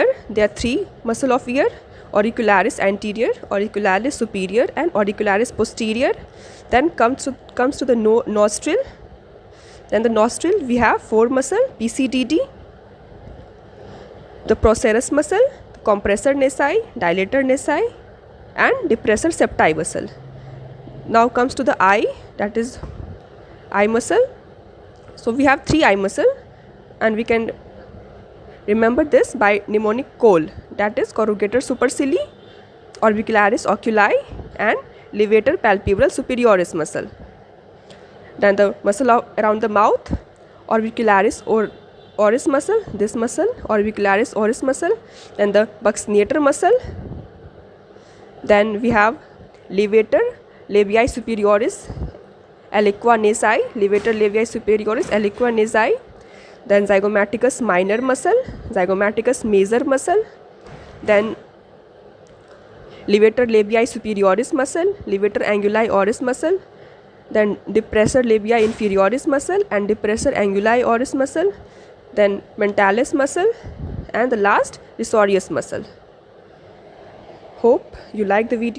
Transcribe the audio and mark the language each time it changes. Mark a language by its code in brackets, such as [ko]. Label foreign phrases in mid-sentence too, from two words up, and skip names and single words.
[en] There are three muscle of ear: auricularis anterior, auricularis superior and auricularis posterior. Then comes to the nostril. Then the nostril, we have four muscle: PCDD, the procerus muscle, the compressor nasi, dilator nasi and depressor septi muscle. Now comes to the eye, that is eye muscle. So we have three eye muscle and we can remember this by mnemonic COL, that is corrugator supercilii, orbicularis oculi and levator palpebrae superioris muscle. Then the muscle around the mouth, orbicularis oris muscle, this muscle, orbicularis oris muscle, then the buccinator muscle. Then we have levator labii superioris aliqua nasi, levator labii superioris, aliqua nasi. Then zygomaticus minor muscle, zygomaticus major muscle. Then levator labii superioris muscle, levator anguli oris muscle. Then depressor labii inferioris muscle and depressor anguli oris muscle. Then mentalis muscle, and the last risorius muscle. Hope you like the video.